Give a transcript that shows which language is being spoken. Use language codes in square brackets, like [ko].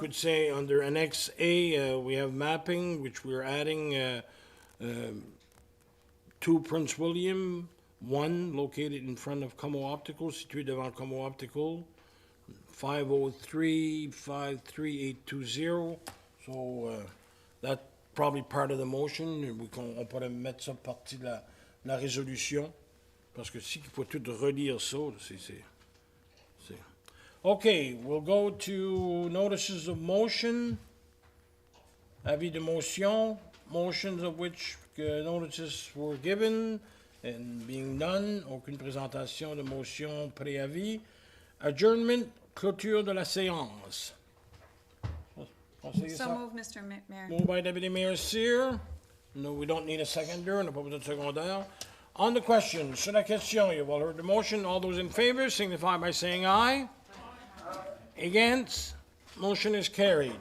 [en] could say, under Annex A, we have mapping, which we're adding 2 Prince William, 1 located in front of Como Optical, [fr] situé devant Como Optical, [en] 503-53820. So that's probably part of the motion. [fr] On pourrait mettre ça partie de la résolution, parce que si il faut tout relire ça, c'est... [en] Okay, we'll go to notices of motion. [fr] Avis de motion, [en] motions of which notices were given and being done. [fr] Aucune présentation de motion préavis. Adjournment, clôture de la séance. Conseiller [en] So [fr] ça? [en] move, Mr. Mayor. Moved by Deputy Mayor Cyr. No, we don't need a seconder, [fr] on n'a pas besoin de secondaire. [en] On the question, [fr] sur la question, [en] you've all heard the motion. All those in favor signify by saying aye. Against? Motion is carried.